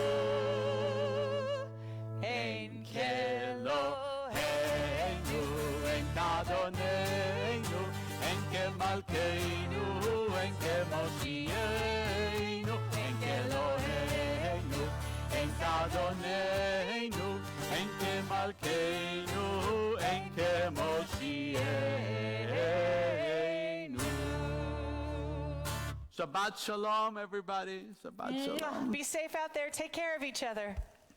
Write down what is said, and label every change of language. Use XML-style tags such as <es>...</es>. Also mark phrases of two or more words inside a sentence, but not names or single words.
<he>אין כאלהינו, אין כאדונינו, אין כמלכנו, אין כמושיענו, אין כאלהינו, אין כאדונינו, אין כמלכנו, אין כמושיענו. שבת שלום,</he> <en>everybody.</en> <he>שבת שלום.</he> <en>Be safe out there. Take care of each other.</en>